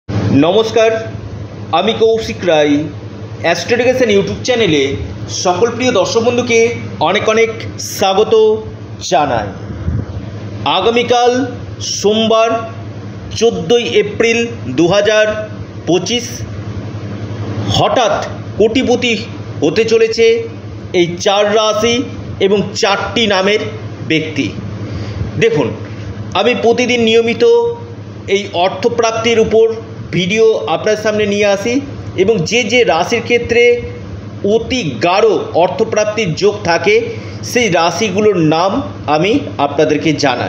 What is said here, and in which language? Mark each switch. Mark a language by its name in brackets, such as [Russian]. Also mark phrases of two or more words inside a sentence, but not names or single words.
[Bangla] নমস্কার আমি কৌশিক রায় এস্ট্রোডিকেশন ইউটিউব চ্যানেলে সকল প্রিয় দর্শক বন্ধু কে অনেক অনেক স্বাগত জানাই। আগামীকাল সোমবার 14 এপ্রিল 2025 হঠাৎ কোটিপতি হতে চলেছে এই চার রাশি এবং চারটি নামের ব্যক্তি। দেখুন, আমি প্রতিদিন নিয়মিত এই অর্থপ্রাপ্তির উপর ভিডিও আপনার সামনে নিয়ে আসি এবং যে রাশির ক্ষেত্রে অতি গাঢ় অর্থপ্রাপ্তির যোগ থাকে সেই রাশিগুলোর নাম আমি আপনাদেরকে জানাই।